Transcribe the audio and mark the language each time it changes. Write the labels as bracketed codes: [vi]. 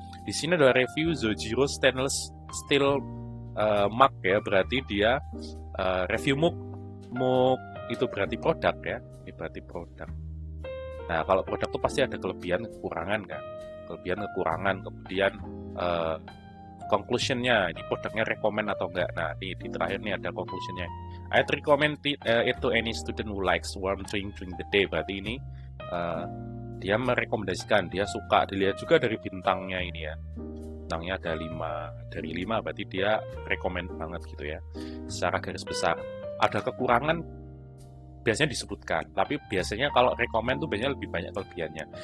[id] Di sini ada review Zojiro Stainless Steel mug ya, berarti dia review mug itu berarti produk ya, ini berarti produk. Nah kalau produk itu pasti ada kelebihan kekurangan kan, kelebihan kekurangan. Kemudian conclusionnya, ini produknya recommend atau enggak. Nah di terakhir ini ada conclusionnya. [en] I'd recommend it to any student who likes warm drink during the day. [id] Berarti ini dia merekomendasikan, dia suka. Dilihat juga dari bintangnya ini ya, bintangnya ada 5 dari 5, berarti dia recommend banget gitu ya. Secara garis besar ada kekurangan biasanya disebutkan, tapi biasanya kalau recommend tuh biasanya lebih banyak kelebihannya.